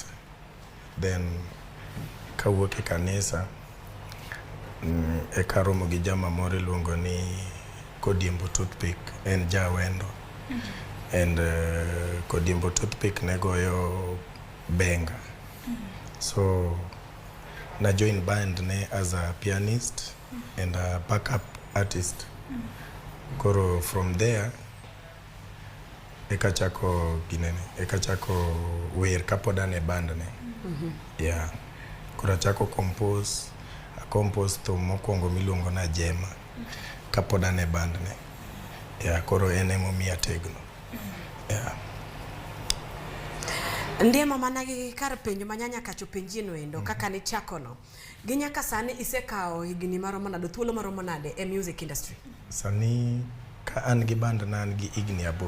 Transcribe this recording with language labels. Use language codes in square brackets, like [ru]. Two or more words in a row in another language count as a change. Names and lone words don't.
[luo] Then kawuok e kanisa e karomo gi jama moro luongo ni Kodiembo Toothpick en jawendo. And Kodiembo Toothpick ne goyo benga. [en] So na join band ne as a pianist and a backup artist. [luo] Koro [en] from there [luo] ekachako wer kapodane band ne. Yeah. Koro chako compose to mokwongo miluongo na Jema kapodane band ne. Yeah, koro enemo miya tegno. Yeah. Ndiema managi kar penjo manyanya kacho penjino endo kaka ni chakono. Ginyaka sani isekao higini maromo nade thuolo maromo nade e [en] music industry. [luo] Sani ka an gi band na an gi higni 8.